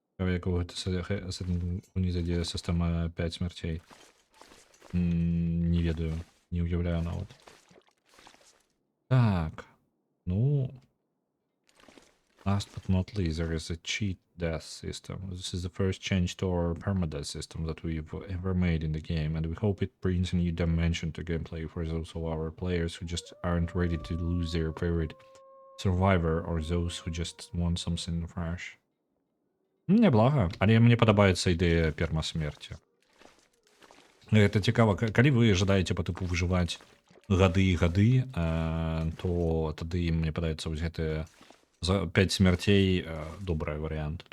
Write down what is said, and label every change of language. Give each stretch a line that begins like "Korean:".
Belarusian: Якого унізаді система 5 смертей. Не ведаю, не уявляю нават. Так, ну...
English: Last but not least, there is a cheat death system. This is the first change to our permadeath system that we've ever made in the game, and we hope it brings a new dimension to gameplay for those of our players who just aren't ready to lose their favorite survivor or those who just want something fresh.
Belarusian: Неблага, але мне падабаецца ідэя пермасмерці. Гэта цікава, калі вы жадаеце па тыпу выжываць гады і гады, то тады мне падаецца вось гэтыя за 5 смярцей добрый варыянт.